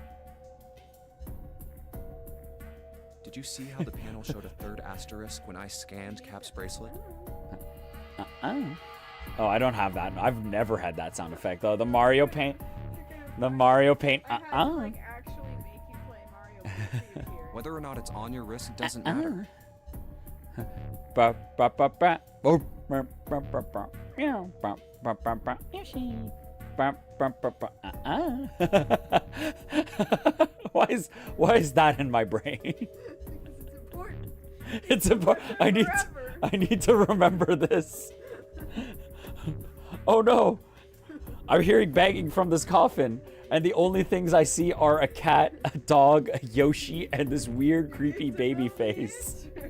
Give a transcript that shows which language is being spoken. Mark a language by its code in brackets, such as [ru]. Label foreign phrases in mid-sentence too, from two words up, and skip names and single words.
[en] Did you see how the panel showed a third asterisk when I scanned Cap's bracelet? Oh, I don't have that. I've never had that sound effect though. The Mario Paint. The Mario Paint. I had to like actually make you play Mario Party to hear it. Whether or not it's on your wrist doesn't matter. Ba, ba, ba, ba. Oh, ba, ba, ba, ba. Yeah, ba, ba, ba, ba. Yoshi. Ba, ba, ba, ba. Why is that in my brain? Because it's important. It's important. I need to remember this. Oh no. I'm hearing banging from this coffin, and the only things I see are a cat, a dog, a Yoshi, and this weird, creepy baby face.